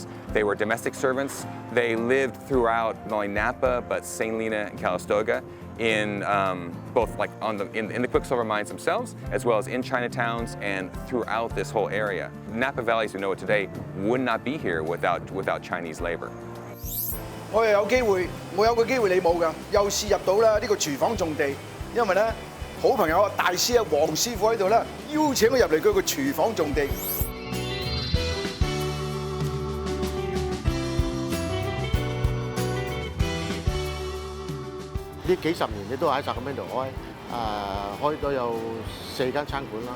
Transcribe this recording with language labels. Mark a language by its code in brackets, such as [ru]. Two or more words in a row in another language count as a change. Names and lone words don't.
[en] They were domestic servants. They lived throughout not only Napa but St. Helena and Calistoga, in both like in the quicksilver mines themselves, as well as in Chinatowns and throughout this whole area. Napa Valley, as we know it today, would not be here without Chinese labor. [yue] 我又有機會，我有個機會你冇㗎，又試入到啦呢個廚房種地，因為咧好朋友大師啊黃師傅喺度咧，邀請我入嚟佢個廚房種地。呢幾十年你都喺 Sacramento 開咗有4間餐館啦。